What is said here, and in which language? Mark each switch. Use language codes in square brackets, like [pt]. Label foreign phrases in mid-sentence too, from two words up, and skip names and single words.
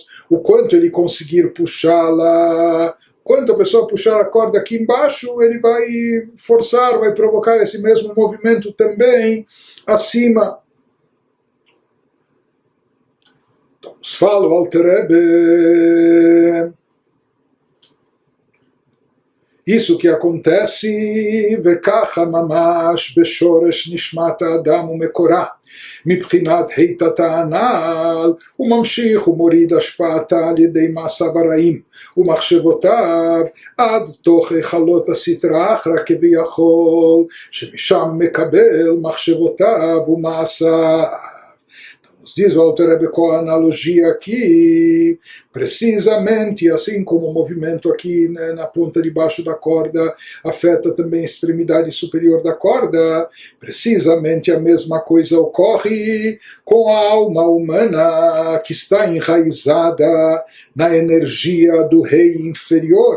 [pt] O quanto ele conseguir puxá-la, quando a pessoa puxar a corda aqui embaixo, ele vai forçar, vai provocar esse mesmo movimento também acima. Então, nos fala o Alter Rebbe. Isso que acontece, [he] וככה ממש בשורש נשמת האדם ומקורה, מבחינת היתת הנעל, הוא ממשיך ומוריד השפעתה על ידי מעשיו הרעים ומחשבותיו עד תוך היכלות הסטרא אחרא כביכול, שמשם מקבל מחשבותיו ומעשיו. [pt] Diz o Alter Rebbe com a analogia aqui, precisamente assim como o movimento aqui, né, na ponta de baixo da corda afeta também a extremidade superior da corda, precisamente a mesma coisa ocorre com a alma humana que está enraizada na energia do rei inferior.